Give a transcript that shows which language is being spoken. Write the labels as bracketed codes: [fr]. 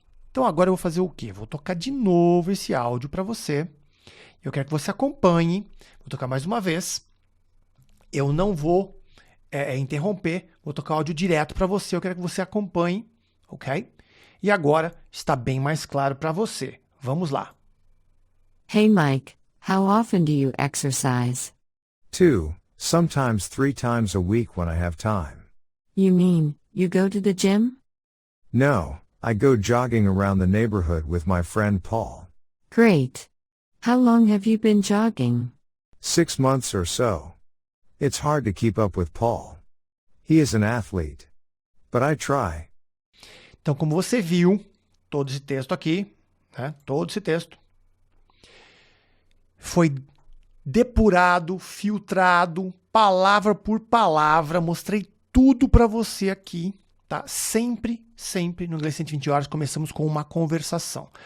[pt] Então agora eu vou fazer o quê? Vou tocar de novo esse áudio para você. Eu quero que você acompanhe. Vou tocar mais uma vez. Eu não vou interromper. Vou tocar áudio direto para você. Eu quero que você acompanhe, ok? E agora está bem mais claro para você. Vamos lá. [en] Hey Mike, how often do you exercise? 2, sometimes 3 times a week when I have time. You mean, you go to the gym? No, I go jogging around the neighborhood with my friend Paul. Great. How long have you been jogging? 6 months or so. It's hard to keep up with Paul. He is an athlete. But I try. [pt] Então, como você viu, todo esse texto aqui, né? Todo esse texto foi depurado, filtrado, palavra por palavra. Mostrei tudo para você aqui, tá? Sempre no Inglês 120 Horas começamos com uma conversação.